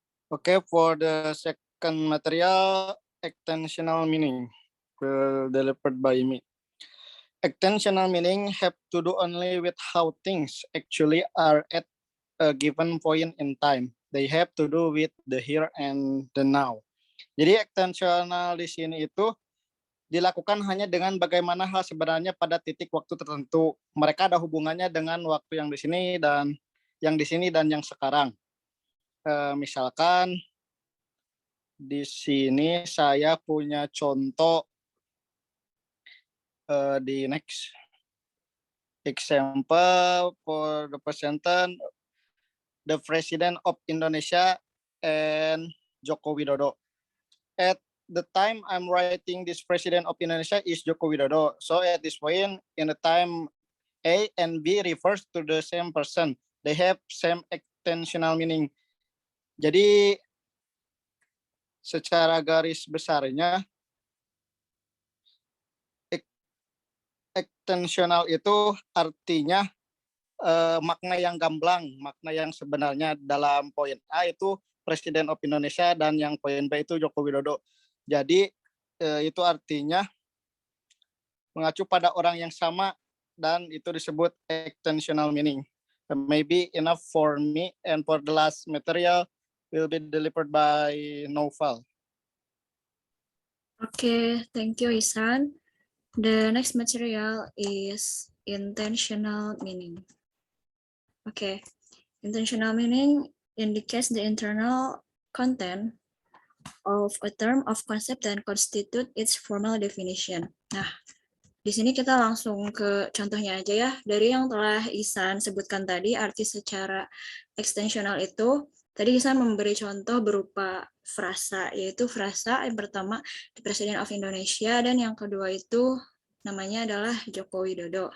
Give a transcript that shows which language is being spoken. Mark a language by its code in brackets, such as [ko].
[en] Okay, for the second material, extensional meaning will delivered by me. Extensional meaning have to do only with how things actually are at a given point in time. They have to do with the here and the now. [id] Jadi extensional di sini itu dilakukan hanya dengan bagaimana hal sebenarnya pada titik waktu tertentu. Mereka ada hubungannya dengan waktu yang di sini dan yang sekarang. Misalkan di sini saya punya contoh di [en] next example for the presenter, the President of Indonesia and Joko Widodo. At the time I'm writing this President of Indonesia is Joko Widodo. So at this point in the time A and B refers to the same person. They have same extensional meaning. [id] Jadi secara garis besarnya extensional itu artinya makna yang gamblang, makna yang sebenarnya dalam poin A itu Presiden of Indonesia dan yang poin B itu Joko Widodo. Jadi itu artinya mengacu pada orang yang sama dan itu disebut extensional meaning. [en] Maybe enough for me, and for the last material will be delivered by Noval. Okay, thank you, Ihsan. The next material is intentional meaning. Okay, intentional meaning indicates the internal content of a term of concept and constitute its formal definition. [id] Nah, di sini kita langsung ke contohnya aja ya. Dari yang telah Ihsan sebutkan tadi, arti secara ekstensional itu, tadi Ihsan memberi contoh berupa frasa, yaitu frasa yang pertama the President of Indonesia, dan yang kedua itu namanya adalah Joko Widodo.